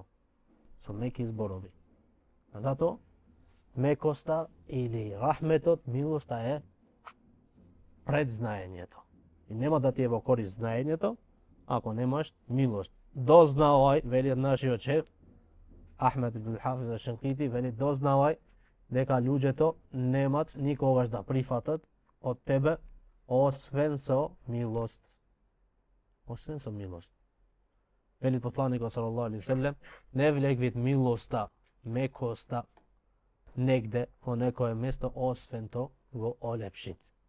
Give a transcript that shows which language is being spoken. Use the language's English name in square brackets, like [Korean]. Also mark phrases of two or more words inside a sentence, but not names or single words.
[Macedonian] Со меки зборови. Зато мекоста или рахметот, милоста е пред знаењето. И нема да ти е во корист знаењето, ако немаш милост. Дознавај, вели нашиот шеф, Ахмед ибн Хафиз аш-Шинкити, вели дознавај дека луѓето немат никогаш да прифатат од тебе, освен со милост. Освен со милост. Вели посланикот [Arabic] صلى الله عليه وسلم, [Macedonian] не влегвит милоста, мекоста, негде во некое место, освен то го олепшит.